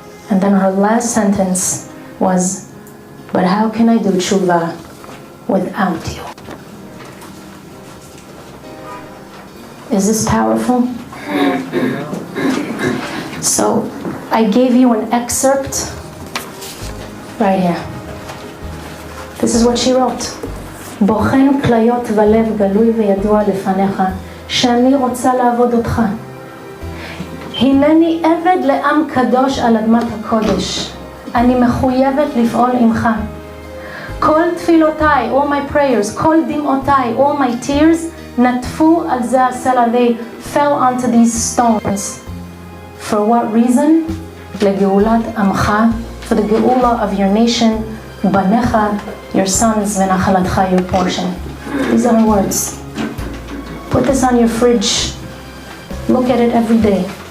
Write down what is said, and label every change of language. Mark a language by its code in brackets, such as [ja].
[en] And then her last sentence was, but how can I do tshuva without you? Is this powerful? So I gave you an excerpt right here. This is what she wrote. [he] בוחן כליות ולב גלוי וידוע לפניך, שאני רוצה לעבוד אותך. הנני עבד לעם קדוש על אדמת הקודש. אני מחויבת לפעול עמך. כל תפילותיי, [en] all my prayers, [he] כל דמעותיי, [en] all my tears, [he] נטפו על זה הסלע. [en] They fell onto these stones. For what reason? [he] לגאולת עמך, [en] for the geula of your nation, Banecha, your sons, v'nachalatcha, your portion. These are the words. Put this on your fridge. Look at it every day.